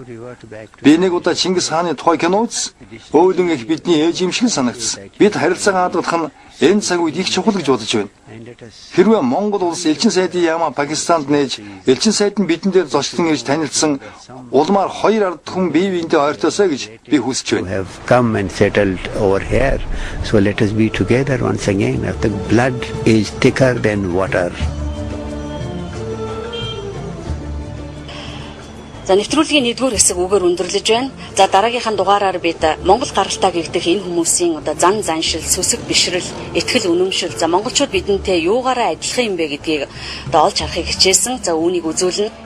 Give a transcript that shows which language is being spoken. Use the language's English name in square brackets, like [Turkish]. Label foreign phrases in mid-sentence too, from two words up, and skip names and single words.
[Mongolian] Би нэг удаа Чингис хааны тухай кино үзсэн. Өөлөн их бидний ээж юм шиг санагдсан. Бид харилцаагаа хадгалах нь энэ цаг үед их чухал гэж бодож байна. Хэрвээ Монгол улс элчин сайдын яамаа Пакистанд нээж, элчин сайд нь бидэн дээр зочлон ирж танилцсан улмаар хоёр ард хүн бие биенээ ойртоосоо гэж би хүсэж байна. [English] Have come and settled over here. So let us be together once again. The blood is thicker than water. [Mongolian] За нэвтрүүлгийн 1-р хэсэг үгээр өндөрлөж байна. За дараагийнхаа дугаараар бид Монгол гаралтай гэгдэх энэ хүмүүсийн одоо зан заншил, сүсэг бишрэл, итгэл үнэмшил, за монголчууд бидэнтэй юугаараа ажиллах юм бэ гэдгийг одоо олж харахыг хичээсэн. За үүнийг үзүүлнэ.